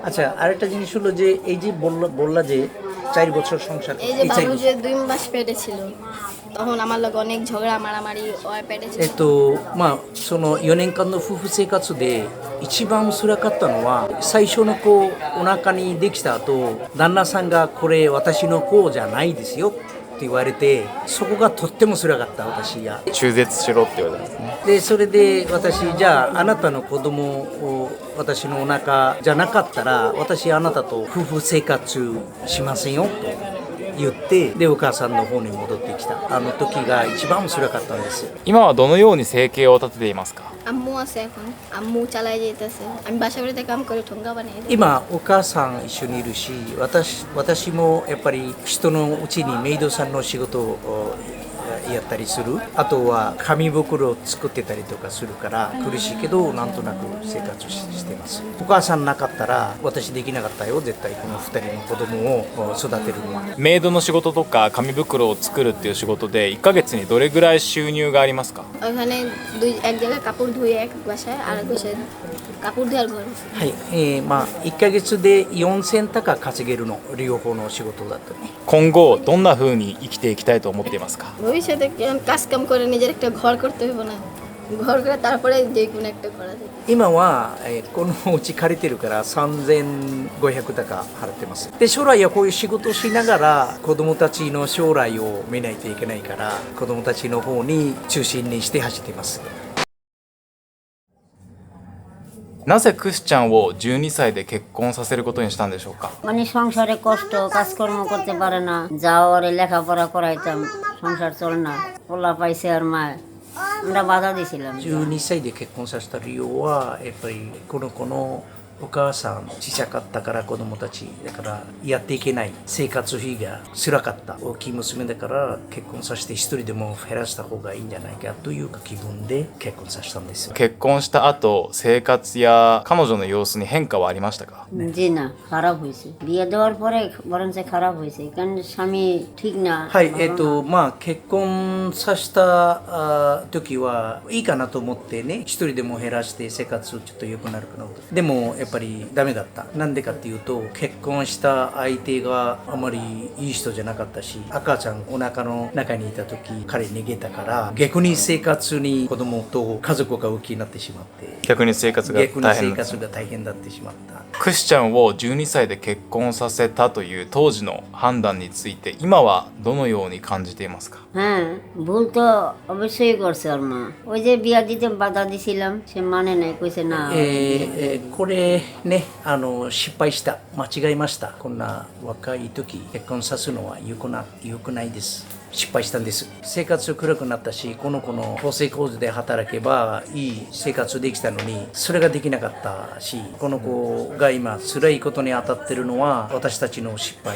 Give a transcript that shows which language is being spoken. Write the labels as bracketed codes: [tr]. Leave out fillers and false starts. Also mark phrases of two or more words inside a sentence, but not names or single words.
[bn] আচ্ছা, আরেকটা জিনিস হলো যে এই যে বললা যে 4 বছর সংসার, এই যে বাবু যে 2 মাস পেটে ছিল, তখন আমার লগে অনেক ঝগড়া মারামারি ওই পেটে ছিল. [ja] その4年間の夫婦生活で一番辛かったのは、最初の子お腹にできた後、旦那さんがこれ私の子じゃないですよって言われて、そこがとっても辛かった。私が中絶しろって言われたんですね。でそれで私、じゃああなたの子供を私のお腹じゃなかったら、私あなたと夫婦生活しませんよと言って、でお母さんの方に戻ってきた。あの時が一番辛かったんです。今はどのように生計を立てていますか？ [bn] আম্মু আছে এখন, আম্মু চালাই যেতেছে. আমি বাসা বাড়িতে কাম করে ঠোঙ্গা বানাই দিই. [ja] 今お母さん一緒にいるし、私もやっぱり人のうちにメイドさんの仕事をやったりする。あとは紙袋を作ってたりとかするから苦しいけど、なんとなく生活してます。お母さんなかったら私できなかったよ、絶対この2人の子供を育てるのは。メイドの仕事とか紙袋を作るっていう仕事で1ヶ月にどれぐらい収入がありますか？ [bn] ওখানে এক জায়গায় কাপড় ধুয়ে এক বাসায়, আর এক বাসায় কাপড় ধোয়ার ঘর. [ja] はい、1ヶ月で4000高稼げるの、両方の仕事だとね。今後どんな風に生きていきたいと思っていますか？ [bn] ভবিষ্যতে কাজ কাম করে নিজের একটা ঘর করতে হবে না, ঘর করে তারপরে যে কোনো একটা করা যায়. [ja] 今は、このうち借りてるから3500高払ってます。で将来はこういう仕事をしながら子供たちの将来を見ないといけないから、子供たちの方に中心にして走っています。なぜクスちゃんを12歳で結婚させることにしたんでしょうか？ [bn] মানে সংসারে কষ্ট, কাজকর্ম করতে পারে না, যাওয়ারে লেখাপড়া করাইতাম, সংসার চলে না, পোলা পাইছে আর মা, আমরা বাধা দিছিলাম. [ja] 12 歳で結婚させた理由は、やっぱりこの子のお母さん小さかったから、子供たちだからやっていけない、生活費が辛かった、大きい娘だから結婚させて一人でも減らした方がいいんじゃないかという気分で結婚させたんですよ。結婚した後生活や彼女の様子に変化はありましたか？ [bn] জি না, খারাপ হয়েছে. বিয়ে দেওয়ার পরে বরঞ্চ খারাপ হয়েছে, কারণ স্বামী ঠিক না. [ja] はい、結婚させた時はいいかなと思ってね、一人でも減らして生活ちょっと良くなるかなと。でもやっぱりダメだった。なんでかっていうと、結婚した相手があまりいい人じゃなかったし、赤ちゃんお腹の中にいた時彼逃げたから、逆に生活に子供と家族が浮きになってしまって、逆に生活が大変だった。逆に生活が大変になってしまった。クスちゃんを12歳で結婚させたという当時の判断について今はどのように感じていますか？ [bn] হ্যাঁ, ভুল তো অবশ্যই করছে ওর মা. ওই যে বিয়া দিতে বাধা দিছিলাম, সে মানে নাই, কইছে না. [ja] これね、失敗した、間違えました。こんな若い時結婚さすのは良くないです。失敗したんです。生活暗くなったし、この子の縫製工場で働けばいい生活できたのに、それができなかったし、この子が今辛いことに当たってるのは私たちの失敗、